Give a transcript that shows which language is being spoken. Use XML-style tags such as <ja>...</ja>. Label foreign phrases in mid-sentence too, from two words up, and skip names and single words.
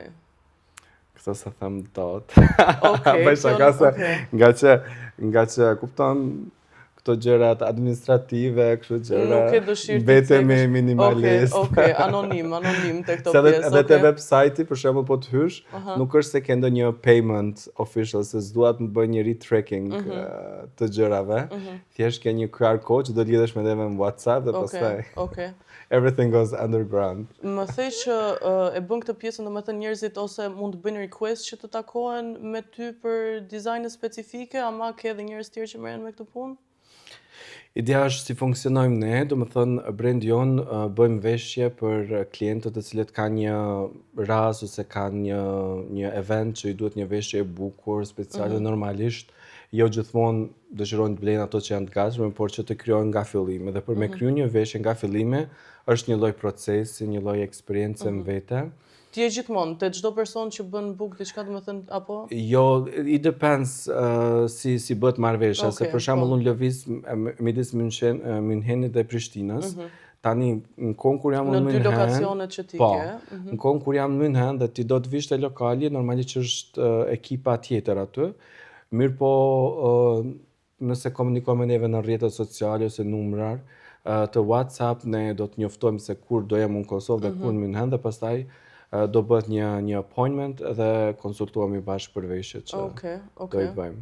<sq>Këtë se them dot. Bëj shaka se nga që kupton këto gjërat administrative, kështu gjëra. Nuk e dëshirë të betemi minimalist. Anonim te këto pjesë. Edhe te website-i, për shembull, po të hysh, nuk është se ke ndonjë</sq> <en>payment official,</en> <sq>se s'duat të bëj një retracking të gjërave. Thjesht ke një</sq> <en>QR code</en> <sq>që do lidhesh me neve në WhatsApp dhe pastaj.</sq> <en>Everything goes underground.</en> <sq>Më thej që e bën këtë pjesën, domethënë njerëzit ose mund të bëjnë request që të takohen me ty për dizajne specifike, ama ke edhe njerëz tjerë që merren me këtë punë? Ideja është si funksionojmë ne, domethënë brendi jon bëjmë veshje për klientët të cilët kanë një rast ose kanë një event që I duhet një veshje e bukur, speciale normalisht. Jo gjithmonë dëshirojnë të blejnë ato që janë të gatshme, por që të krijojnë nga fillimi. Dhe për me kriju një veshje nga fillimi është një lloj procesi, një lloj eksperiencë në vete. Ti je gjithmonë te çdo person që bën book diçka, domethënë, apo? Jo,</sq> <en>it depends</en> <sq>si bëhet marrëveshja, se për shembull unë lëviz midis Münchenit dhe Prishtinës. Tani në kohën kur jam në München, në dy lokacionet që ti ke. Në kohën kur jam në München dhe ti do të vish te lokali, normalisht është ekipa tjetër aty. Mirë po, nëse komunikojmë neve në rrjetet sociale ose numrar të WhatsApp, ne do të njoftojmë se kur do jem në Kosovë dhe kur në München dhe pastaj do bëhet një appointment dhe konsultohemi bashkë për veshjet që do I bëjmë.</sq>